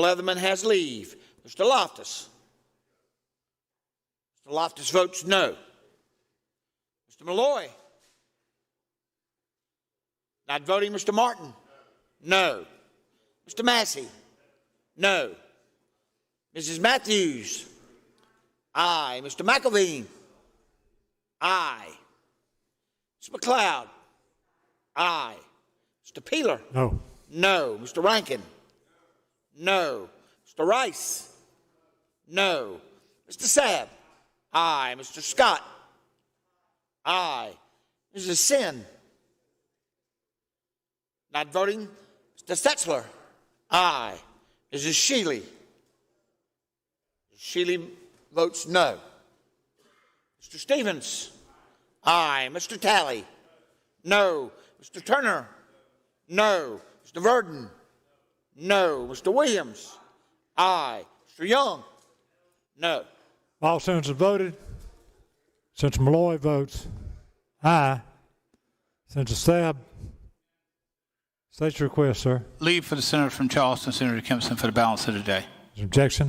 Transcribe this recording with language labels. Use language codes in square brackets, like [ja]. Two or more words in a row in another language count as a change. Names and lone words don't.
[en] Leatherman has leave. Mr. Loftus? Mr. Loftus votes no. Mr. Malloy? Not voting. Mr. Martin? No. Mr. Massey? No. Mrs. Matthews? Aye. Mr. McElveen? Aye. Mr. McLeod? Aye. Mr. Peeler? No. No. Mr. Rankin? No. Mr. Rice? No. Mr. Sabb? Aye. Mr. Scott? Aye. Mrs. Sin? Not voting. Mr. Setzler? Aye. Mrs. Shealy? Shealy votes no. Mr. Stevens? Aye. Mr. Talley? No. Mr. Turner? No. Mr. Verdon? No. Mr. Williams? Aye. Mr. Young? No. All senators voted. Senator Malloy votes aye. Senator Sabb, state your request, sir. Leave for the senator from Charleston, Senator Kempson, for the balance of the day. Is there objection?